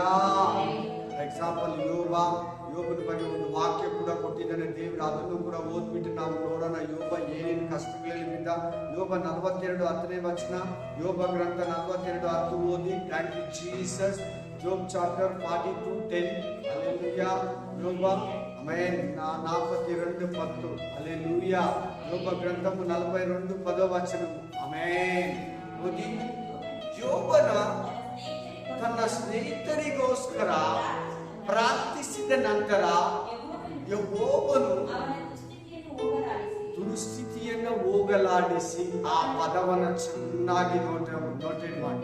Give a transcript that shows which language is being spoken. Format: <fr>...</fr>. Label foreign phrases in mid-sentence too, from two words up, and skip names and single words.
<en>for example</en> <kn>ಯೋಬನ ಬಗ್ಗೆ ಒಂದು ವಾಕ್ಯ ಕೂಡ ಕೊಟ್ಟಿದ್ದಾನೆ ದೇವರು, ಅದನ್ನು ಕೂಡ ಓದ್ಬಿಟ್ಟು ನಾವು ನೋಡೋಣ. ಯೋಬ ಏನೇನು ಕಷ್ಟಗಳಲ್ಲಿ ಬಿದ್ದ. ಯೋಬ 42:10 ಯೋಬ ಗ್ರಂಥ 42:10 ಓದಿ.</kn> <en>Thank you Jesus. Job chapter 42:10.</en> <kn>ಹಲ್ಲೆಲೂಯಾ. ಯೋಬ ಆಮೆನ್ 42:10.</kn> <te>హల్లెలూయా. యోబ గ్రంథము 42:10. ఆమేన్. ఓది.</te> <kn>ಯೋಬನ ತನ್ನ ಸ್ನೇಹಿತರಿಗೋಸ್ಕರ ಪ್ರಾರ್ಥಿಸಿದ ನಂತರ ಯೆಹೋವನು ದುಸ್ಥಿತಿಯನ್ನು ಹೋಗಲಾಡಿಸಿ, ಆ ಪದವನ್ನು ಚೆನ್ನಾಗಿ ನೋಟೆಡ್ ಮಾಡಿ.</kn>